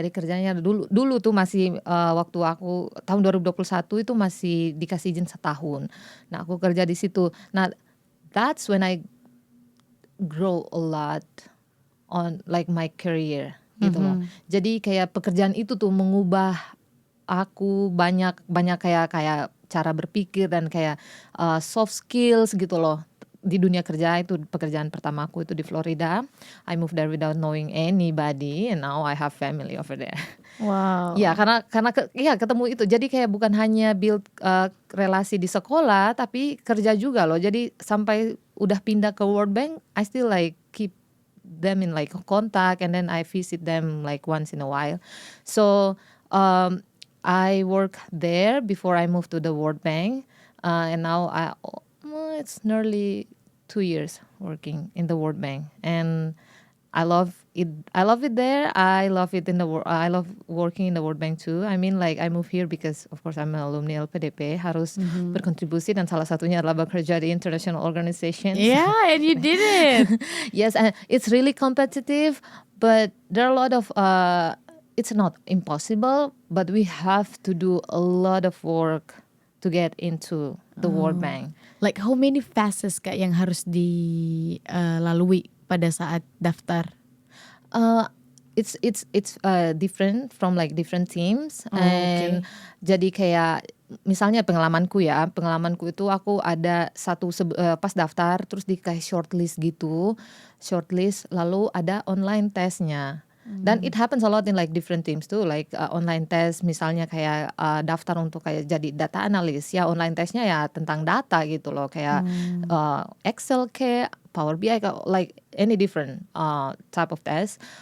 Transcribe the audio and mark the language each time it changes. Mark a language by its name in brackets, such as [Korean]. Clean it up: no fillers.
[Indonesian] Jadi kerjanya dulu tuh masih waktu aku tahun 2021 itu masih dikasih izin setahun. Nah, aku kerja di situ. [English] Nah, that's when I grow a lot on like my career [Indonesian] gitu loh. Jadi kayak pekerjaan itu tuh mengubah aku banyak kayak cara berpikir dan kayak soft skills gitu loh. Di dunia kerja itu pekerjaan pertama aku itu di Florida. [English] I moved there without knowing anybody, and now I have family over there. Wow. [Indonesian] Ya, karena ketemu itu. Jadi kayak bukan hanya build relasi di sekolah, tapi kerja juga loh. Jadi sampai udah pindah ke [English] World Bank, I still like keep them in like contact, and then I visit them like once in a while. So I work there before I moved to the World Bank, and now it's nearly 2 years working in the World Bank, and I love it. I love it there. I love it I love working in the World Bank too. I mean, like I moved here because, of course, I'm an alumni LPDP. [Indonesian] Harus berkontribusi, dan salah satunya adalah bekerja di international organizations. [English] Yeah, and you did it. Yes, and it's really competitive, but there are a lot of. It's not impossible, but we have to do a lot of work to get into the World Bank. Like how many phases [Indonesian] Kak yang harus dilalui pada saat daftar? [English] It's different from like different teams. Okay. [Indonesian] And jadi kayak misalnya pengalamanku itu aku ada pas daftar terus dikasih shortlist gitu, lalu ada online testnya. Dan [English] it happens a lot in like different teams too, like online test [Indonesian] misalnya kayak daftar untuk kayak jadi data analis, ya online testnya ya tentang data gitu loh, kayak Excel kayak Power BI, [English] like any different type of test.